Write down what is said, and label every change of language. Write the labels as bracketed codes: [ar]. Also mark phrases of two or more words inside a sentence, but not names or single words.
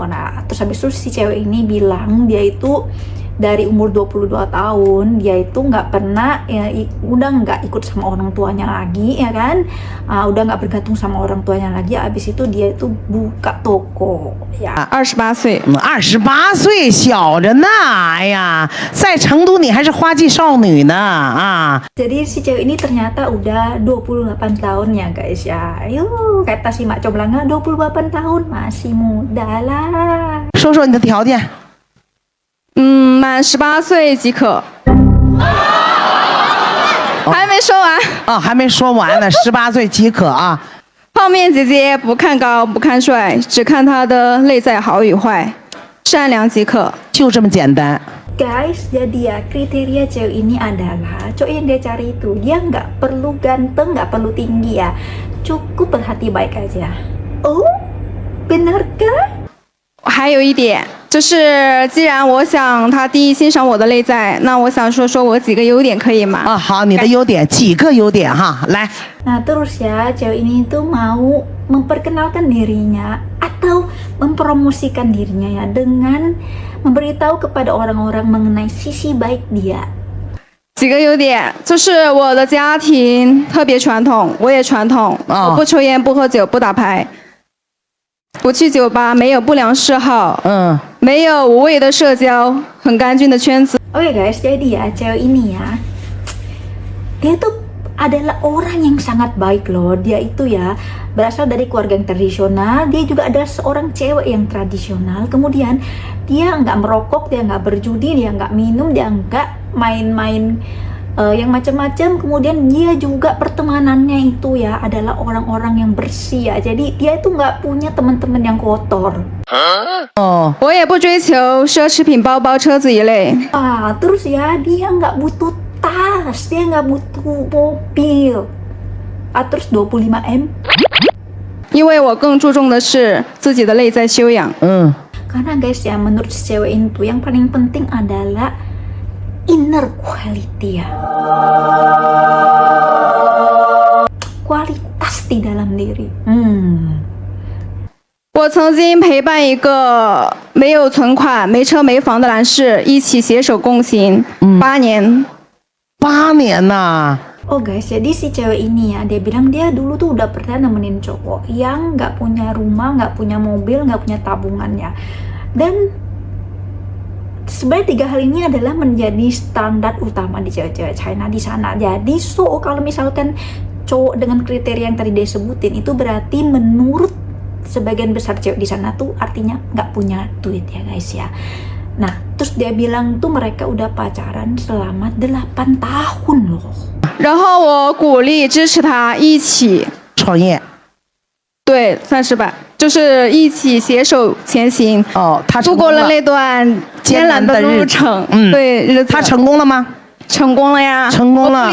[id] Nah terus habis itu si cewek ini bilang dia itu dari umur 22 tahun dia itu nggak pernah ya, udah nggak ikut sama orang tuanya lagi ya kan, udah nggak bergantung sama orang tuanya lagi. Abis itu dia itu buka toko ya. [zh] 28 岁，28岁小着呢，哎呀，在成都你还是花季少女呢啊。 [id] Jadi si cewek ini ternyata udah 28 tahun ya guys ya. Ayo kata si mak comblangnya 28 tahun masih muda lah. [zh] 说说你的条件。满18岁即可。还没说完啊，还没说完呢，18岁即可啊。泡面姐姐不看高不看帅，只看他的内在好与坏，善良即可。就这么简单。 [id] Guys, jadi ya kriteria cewek ini adalah cowok yang dia cari itu dia nggak perlu ganteng, nggak perlu tinggi ya, cukup berhati baik aja. Oh, benarkah? [zh] 还有一点就是，既然我想他第一欣赏我的内在，那我想说说我几个优点可以吗？好，你的优点，几个优点哈，来。 [id] Nah terus ya cewek ini tuh mau memperkenalkan dirinya atau mempromosikan dirinya ya dengan memberitahu kepada orang-orang mengenai sisi baik dia. [zh] 几个优点就是我的家庭特别传统，我也传统，我不抽烟、不喝酒、不打牌，不去酒吧，没有不良嗜好，没有无谓的社交，很干净的圈子。 [id] Oke guys, jadi ya cewek ini ya, dia tuh adalah orang yang sangat baik loh. Dia itu ya berasal dari keluarga yang tradisional. Dia juga adalah seorang cewek yang tradisional. Kemudian dia nggak merokok, dia nggak berjudi, dia nggak minum, dia nggak main-main yang macam-macam. Kemudian dia juga pertemanannya itu ya adalah orang-orang yang bersih ya. Jadi dia itu nggak punya teman-teman yang kotor. [zh] 我也不追求奢侈品包包、车子一类。 [id] Terus ya dia nggak butuh tas, dia nggak butuh mobil. Terus 25M. [zh] 因为我更注重的是自己的内在修养。 [id] Karena guys ya, menurut si cewek itu yang paling penting adalah [en] inner quality [id] ya. Kualitas di dalam diri. [zh] 我曾经陪伴一个没有存款、没车没房的男士一起携手共行8年。 8年呐！ [id] Oh guys, jadi si cewek ini ya, dia bilang dia dulu tuh udah pernah nemenin cowok yang nggak punya rumah, nggak punya mobil, nggak punya tabungannya. Dan sebenarnya 3 hal ini adalah menjadi standar utama di cewek-cewek China di sana. Jadi kalau misalkan cowok dengan kriteria yang tadi dia sebutin itu berarti menurut sebagian besar cewek di sana tuh artinya nggak punya duit ya guys ya. Nah, terus dia bilang tuh mereka udah pacaran selama 8 tahun loh. [zh] 然后我鼓励支持他一起创业。对，算是吧，就是一起携手前行。他度过了那段艰难的路程。对，日子。他成功了吗？成功了呀，成功了。